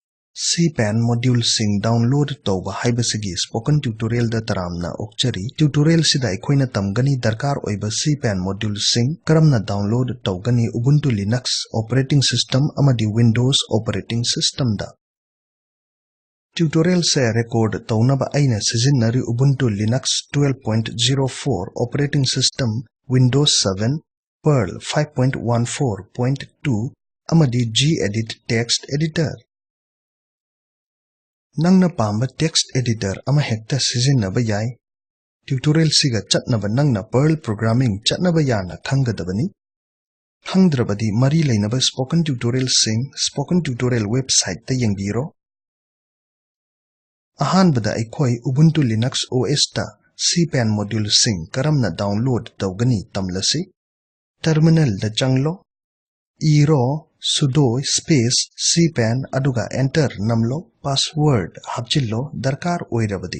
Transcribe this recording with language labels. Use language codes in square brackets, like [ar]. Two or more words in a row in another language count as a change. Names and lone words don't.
[mni] CPAN module sing download tauba haibasigi [en] spoken tutorial [mni] da taramna okchari tutorial sida aikoina tamgani darkar oiba CPAN module sing karamna download taugani Ubuntu Linux [en] operating system [mni] amadi Windows [en] operating system [mni] da tutorial se record taunaba aina sijinnari Ubuntu Linux 12.04 [en] operating system [mni] Windows 7 Perl 5.14.2 amadi gedit [en] text editor [mni] Nangna pamba [en] text editor [mni] ama hekta sijinnaba yai. Tutorial siga chatnaba nangna Perl programming chatnaba yana khangadabani. Khangdrabadi mari lainaba [en] spoken tutorial [mni] sing [en] spoken tutorial website [mni] ta yengbiro. Ahanbada aikoi Ubuntu Linux OS ta CPAN module sing karamna download tawgani tamlasi. Terminal da changlo. Iro [en] sudo space [mni] CPAN aduga enter namlo password hapchillo darkar oirabadi.